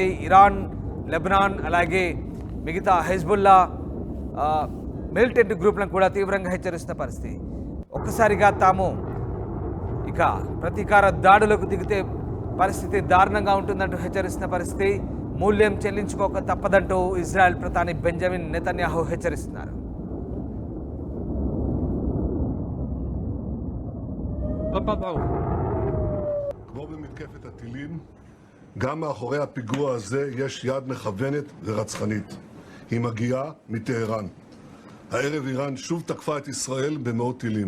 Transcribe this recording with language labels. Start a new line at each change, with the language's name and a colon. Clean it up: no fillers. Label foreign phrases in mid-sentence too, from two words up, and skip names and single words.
Telugu: ఇరాన్, లెబనాన్ అలాగే మిగతా హెజ్బుల్లా మిలిటెంట్ గ్రూప్లను కూడా తీవ్రంగా హెచ్చరిస్తున్న పరిస్థితి. ఒక్కసారిగా తాము ఇక ప్రతీకార దాడులకు దిగితే పరిస్థితి దారుణంగా ఉంటుందంటూ హెచ్చరిస్తున్న పరిస్థితి. మూల్యం చెల్లించుకోక తప్పదంటూ ఇజ్రాయెల్ ప్రధాని బెంజమిన్ నెతన్యాహు హెచ్చరిస్తున్నారు.
Hebrew: כמו במתקפת הטילים, גם מאחורי הפיגוע הזה יש יד מכוונת ורצחנית. היא מגיעה מטהרן. הערב איראן שוב תקפה את ישראל במאות טילים.